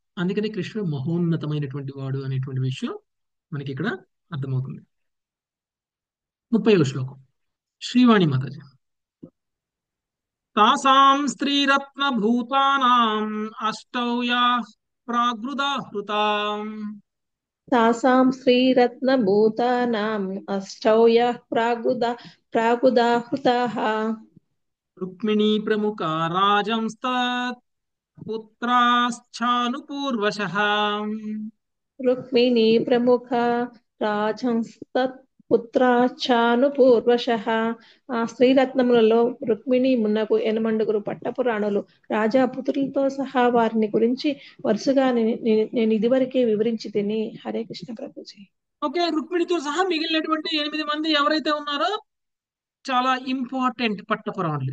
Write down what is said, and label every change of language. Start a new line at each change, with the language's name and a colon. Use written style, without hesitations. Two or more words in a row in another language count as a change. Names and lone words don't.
Telugu: అందుకని కృష్ణుడు మహోన్నతమైనటువంటి వాడు అనేటువంటి విషయం మనకి ఇక్కడ అర్థమవుతుంది. 30వ శ్లోకం శ్రీవాణి మాతాజీ.
Sanskrit: తాసాం స్త్రీరత్న భూతానాం అష్టౌ యాః ప్రాగృదాహృతాం तासां श्रीरत्नभूतानाम् अष्टौ यः प्रागुदाहृताः రుక్మిణీ ప్రముఖ రాజంస్తత్ పుత్రాశ్చానుపూర్వశః. रुक्मिणी प्रमुखा రాజంస్తత్పుత్రాశ్చానుపూర్వశః.
Telugu: ఆ శ్రీరత్నములలో రుక్మిణి మున్నగు 8 పట్టపు రాణులు రాజా పుత్రులతో సహా వారిని గురించి వరుసగా నేను ఇదివరకే వివరించి తిని.
Sanskrit: హరే కృష్ణ
Telugu: ప్రభుజీ. ఓకే, రుక్మిణితో సహా మిగిలినటువంటి 8 మంది ఎవరైతే ఉన్నారో చాలా ఇంపార్టెంట్ పట్టపురాణులు.